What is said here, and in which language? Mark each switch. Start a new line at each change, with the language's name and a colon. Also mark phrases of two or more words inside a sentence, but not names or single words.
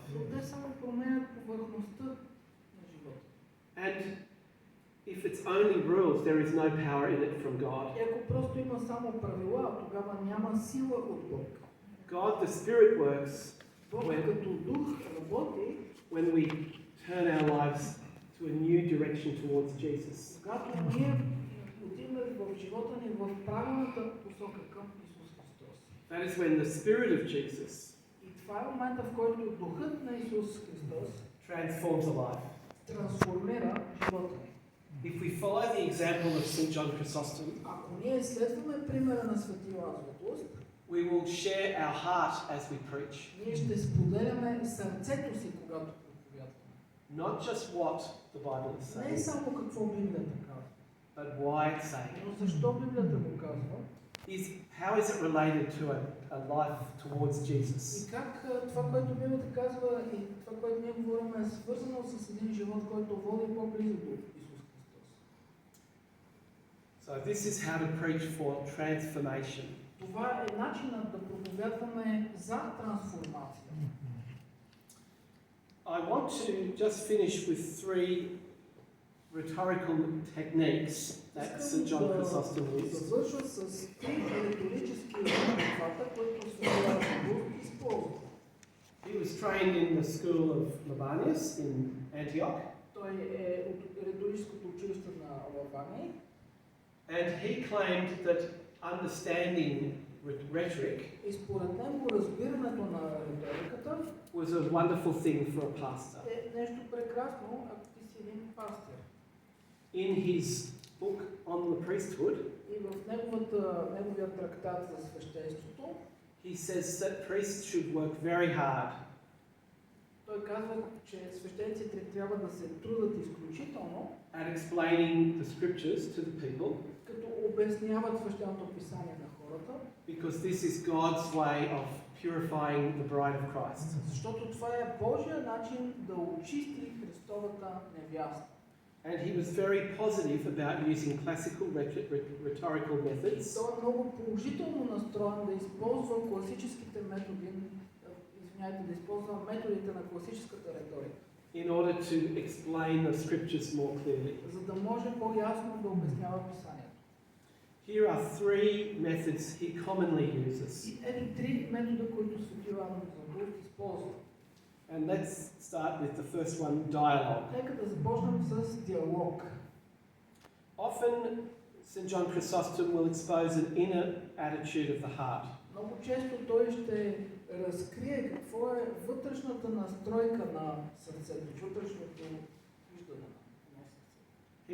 Bulgarian: но те само променят повърхността на живота.
English: And if it's only rules, there is no power in it from God.
Bulgarian: И ако просто има само правила, тогава няма сила от Бог.
English: God, the Spirit works
Bulgarian: Бог като дух работи,
English: when we turn our lives to a new direction towards Jesus.
Bulgarian: когато ние отиваме в живота ни в правилната посока към Исус Христос.
English: That is when the Spirit of Jesus
Bulgarian: И това е момента, в който духът на Исус Христос
English: transforms a life.
Bulgarian: трансформира живота ни.
English: If we follow the example of St. John Chrysostom,
Bulgarian: Ако ние следваме примера на Свети Лазарус,
English: we will share our heart as we preach.
Bulgarian: ние ще споделяме сърцето си, когато проповядваме.
English: Not just what the Bible is
Bulgarian: Не
English: saying,
Bulgarian: само какво Библията казва,
English: but why it's saying it.
Bulgarian: но защо Библията го казва
English: How is it related to a life towards Jesus?
Bulgarian: и как това, което Библията казва и това, което ние говорим, е свързано с един живот, който води по-близо до Исус Христос.
English: So this is how to preach for transformation.
Bulgarian: Това е начинът да проповядваме за трансформация.
English: I want to just finish with 3 rhetorical techniques that St. John Chrysostom used.
Bulgarian: Завършва с 3 риторически обхвата, които Свети Лазарус използва.
English: He was trained in the school of Libanius in Antioch,
Bulgarian: Той е от риторическото училище на Лавания.
English: and he claimed that understanding rhetoric
Bulgarian: И според него разбирането на риториката
English: was a wonderful thing for a pastor.
Bulgarian: е нещо прекрасно, ако ти си един пастир.
English: In his book on the priesthood,
Bulgarian: И в неговия трактат за свещенството,
English: he says that priests should work very hard
Bulgarian: той казва, че свещениците трябва да се трудят изключително,
English: at explaining the scriptures to the people,
Bulgarian: като обясняват свещеното писание на хората,
English: because this is God's way of purifying the bride of Christ.
Bulgarian: защото това е Божия начин да очисти Христовата невяста.
English: And he was very positive about using classical rhetorical methods
Bulgarian: Той е много положително настроен да използва класическите методи, да използва методите на класическата риторика,
English: in order to explain the scriptures more clearly.
Bulgarian: за да може по-ясно да обяснява писанието.
English: Here are 3 methods he commonly uses.
Bulgarian: И ето 3 метода, които Свети Лазарус използва.
English: And let's start with the first one, dialogue.
Bulgarian: Нека да започнем с диалог.
English: Often, St. John Chrysostom will expose an inner attitude of the heart.
Bulgarian: Много често той ще разкрие какво е вътрешната настройка на сърцето, вътрешното виждане на сърцето.